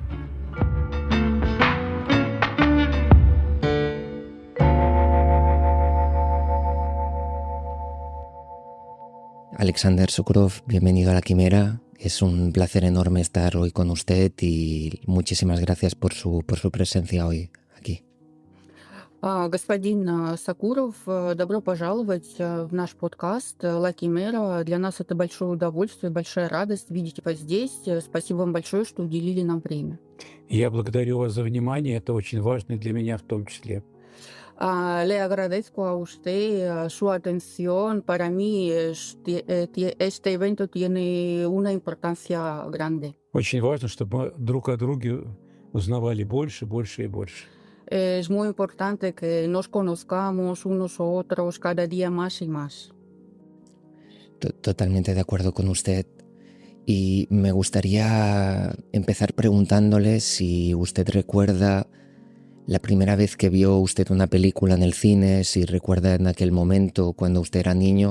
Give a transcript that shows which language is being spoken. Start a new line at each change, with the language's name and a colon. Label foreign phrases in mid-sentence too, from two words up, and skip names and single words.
Spanish: Alexander Sokurov, bienvenido a La Quimera. Es un placer enorme estar hoy con usted y muchísimas gracias por su presencia hoy aquí.
Russian: Господин Сакуров, добро пожаловать в наш подкаст «Ла Кимера». Для нас это большое удовольствие, большая радость видеть вас здесь. Спасибо вам большое, что уделили нам время. Я благодарю вас за внимание, это очень важно для меня в том числе.
Spanish: Le agradezco a usted su atención. Para mí este evento tiene una importancia grande.
Russian: Очень важно, чтобы мы друг о друге узнавали больше, больше и больше.
Spanish: Es muy importante que nos conozcamos unos a otros cada día más y más. Totalmente de acuerdo con usted. Y me gustaría empezar preguntándole si usted recuerda la primera vez que vio usted una película en el cine, si recuerda en aquel momento cuando usted era niño.